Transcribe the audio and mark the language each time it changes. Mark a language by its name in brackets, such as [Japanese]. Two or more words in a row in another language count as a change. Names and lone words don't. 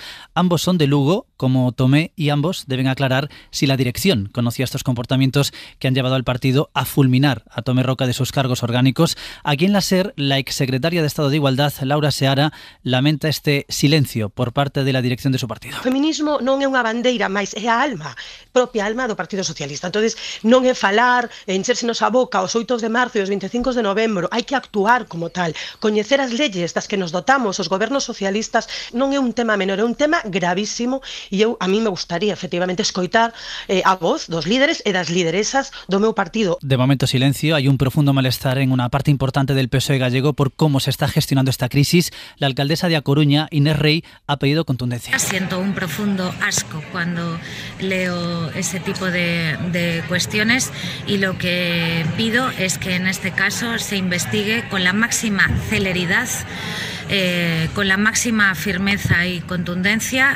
[Spanish] Ambos son de Lugo, como Tomé, y ambos deben aclarar si la dirección conocía estos comportamientos que han llevado al partido a fulminar a Tomé Roca de sus cargos orgánicos. Aquí en la SER, la exsecretaria de Estado de Igualdad, Laura Seara, lamenta este silencio por parte de la dirección de su partido. [Galician] O feminismo non é unha bandeira, máis é a alma, propia alma do Partido Socialista. Entonces, non é falar, enchérsenos a boca os 8 de marzo e os 25 de novembro, hai que actuar como tal, coñecer as leyes das que nos dotamos os gobernos socialistas. Non é un tema menor, é un tema gravísimo, e a mí me gustaría efectivamente escoitar a voz dos líderes e das lideresas do meu partido. [Spanish] De momento silencio, hay un profundo malestar en una parte importante del PSOE gallego por cómo se está gestionando esta crisis. La alcaldesa de A Coruña, Inés Rey, ha pedido contundencia. Siento un profundo asco cuando leo ese tipo de cuestiones, y lo que pido es que en este caso se investigue con la máxima celeridad, con la máxima firmeza y contundencia.